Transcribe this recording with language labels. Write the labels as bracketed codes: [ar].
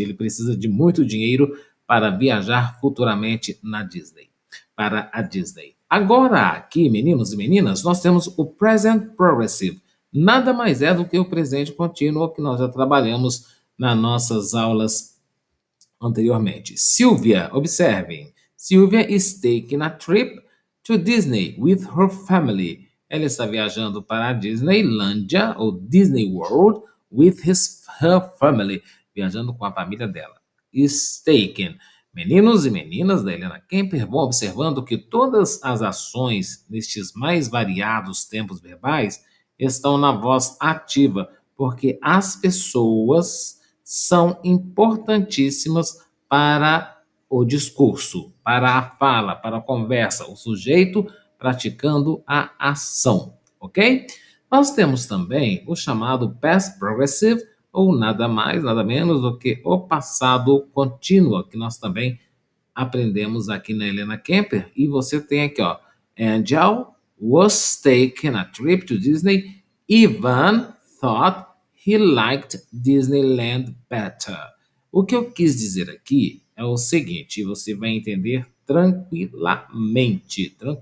[pt] Ele precisa de muito dinheiro para viajar futuramente para a Disney. Agora, aqui, meninos e meninas, nós temos o present progressive. Nada mais é do que o presente contínuo que nós já trabalhamos nas nossas aulas anteriormente. Sylvia, observem. [en] Sylvia is taking a trip to Disney with her family. [pt] Ela está viajando para a Disneylândia, ou Disney World, [en] with her family. [pt] Viajando com a família dela. [en] Is taken. [pt] Meninos e meninas da Helena Kemper vão observando que todas as ações nestes mais variados tempos verbais estão na voz ativa, porque as pessoas são importantíssimas para o discurso, para a fala, para a conversa, o sujeito praticando a ação, ok? Nós temos também o chamado past progressive, ou nada mais, nada menos do que o passado contínuo, que nós também aprendemos aqui na Helena Kemper. E você tem aqui, ó, [en] Angel was taking a trip to Disney. Ivan thought he liked Disneyland better. [pt] O que eu quis dizer aqui é o seguinte, e você vai entender tranquilamente.